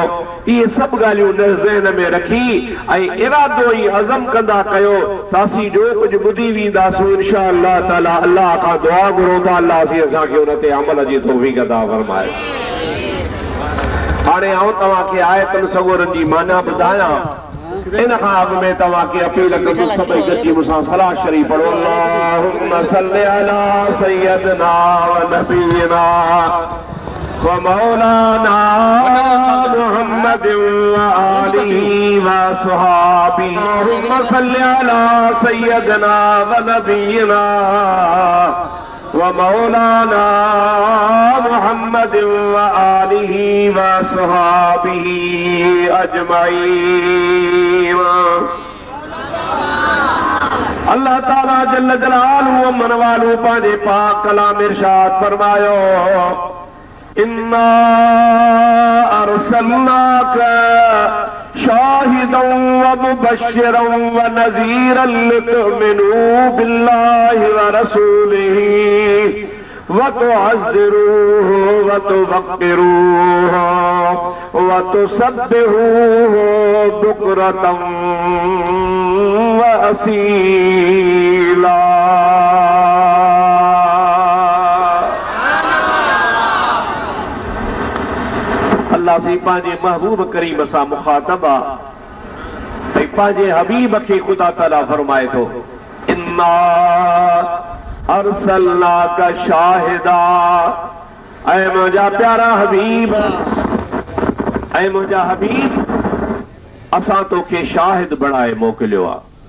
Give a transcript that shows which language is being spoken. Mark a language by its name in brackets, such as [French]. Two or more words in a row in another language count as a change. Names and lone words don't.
[Sindhi] इहे सभु ॻाल्हियूं ज़हन में रखी ऐं इरादो ई अज़म कंदा कयो त असीं जो कुझु ॿुधी वेंदासूं [Arabic] إن شاء الله تعالى [Sindhi] अल्लाह खां दुआ घुरूं था अल्लाह असांखे उन ते अमल जी तौफ़ीक़ अता फरमाए। हाणे आउं तव्हांखे आयतुनि सगोरनि जी माना ॿुधायां। इन खां अॻु में तव्हांखे अपील कंदुसि सभई गॾिजी मूंसां सलाह शरीफ़ पढ़ो। [Arabic] اللهم صل على سيدنا ونبينا ومولانا محمد وآله وأصحابه. اللهم صل على سيدنا ونبينا ومولانا محمد وآله وأصحابه أجمعين. [Sindhi] अल्लाह ताला [Arabic] جل جلاله عم نواله [Sindhi] पंहिंजे पाक कलाम इरशाद फरमायो, [Arabic] इन्ना أرسلناك شاهدا ومبشرا ونذيرا لتؤمنوا بالله ورسوله وتعزروه وتوقروه وتسبحوه بكرة وأصيلا. [Sindhi] अल्लाह से पंहिंजे महबूब करीम सां मुखातब आहे भई पंहिंजे हबीब खे ख़ुदा ताला फरमाए थो, [Arabic] إنا أرسلناك شاهدا, [Sindhi] ऐ मुंहिंजा प्यारा हबीब, ऐ मुंहिंजा हबीब असां तोखे शाहिद बणाए मोकिलियो आहे।